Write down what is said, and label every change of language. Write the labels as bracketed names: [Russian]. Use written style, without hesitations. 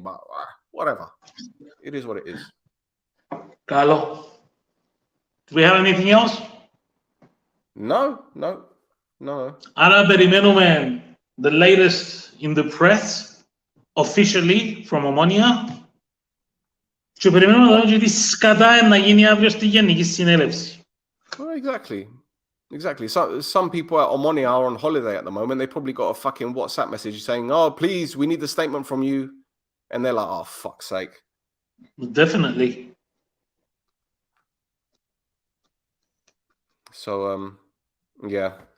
[English] But whatever. It is what it is. Carlo, do we have anything else? No. [Greek] Άρα περιμένουμε [English] the latest in the press, officially from Omonoia. [Greek] Και περιμένουμε να δούμε και τι σκατά να γίνει αύριο στη Γενική Συνέλευση. [English] Exactly. So some people at Omonoia are on holiday at the moment. They probably got a fucking WhatsApp message saying, please, we need the statement from you. And they're like, oh, fuck's sake. Definitely. So, yeah.